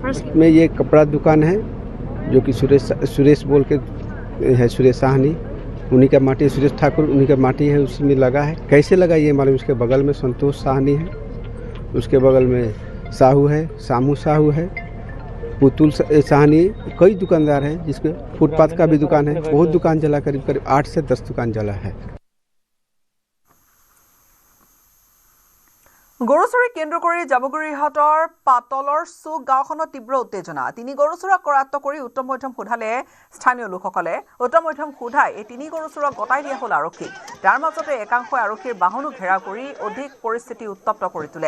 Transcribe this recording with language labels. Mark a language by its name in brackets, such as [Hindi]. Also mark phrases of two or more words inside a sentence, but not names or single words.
[Hindi] इसमें ये कपड़ा दुकान है जो कि सुरेश बोल के है, सुरेश साहनी, उन्हीं का माटी, सुरेश ठाकुर उन्हीं का माटी है, उसी में लगा है। कैसे लगा ये मालूम। उसके बगल में संतोष साहनी है, उसके बगल में साहू है, सामू साहू है, पुतुल साहनी, कई दुकानदार हैं जिसके फुटपाथ का भी दुकान है। बहुत दुकान जला, करीब 8 से 10 दुकान जला है। [Assamese] গৰুচুৰি কেন্দ্ৰ কৰি জামুগুৰিহাটৰ পাতলৰ চুক গাঁওখনত তীব্ৰ উত্তেজনা। তিনি গৰুচুৰক কৰায়ত্ব কৰি উত্তম মধ্যম সোধালে স্থানীয় লোকসকলে। উত্তম মধ্যম সোধাই এই তিনি গৰুচুৰক গতাই দিয়া হ'ল আৰক্ষীক। তাৰ মাজতে একাংশই আৰক্ষীৰ বাহনো ঘেৰাও কৰি অধিক পৰিস্থিতি উত্তপ্ত কৰি তোলে।